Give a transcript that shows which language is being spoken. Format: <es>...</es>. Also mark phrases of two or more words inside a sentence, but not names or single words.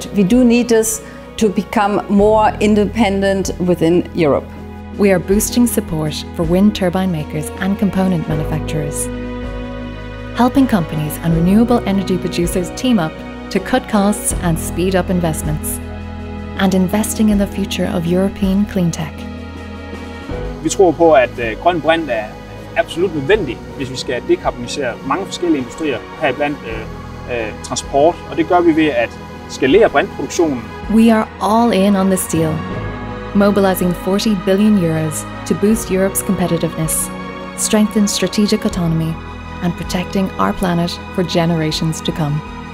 <en>We do need this to become more independent within Europe. We are boosting support for wind turbine makers and component manufacturers, helping companies and renewable energy producers team up to cut costs and speed up investments, and investing in the future of European clean tech.</en> <da>Vi tror på, at grøn brint er absolut nødvendig, hvis vi skal dekarbonisere mange forskellige industrier, heriblandt transport, og det gør vi ved at skalere brintproduktionen.</da> <en>We are all in on this deal, mobilizing 40 billion euros to boost Europe's competitiveness, strengthen strategic autonomy, and protecting our planet for generations to come.</en>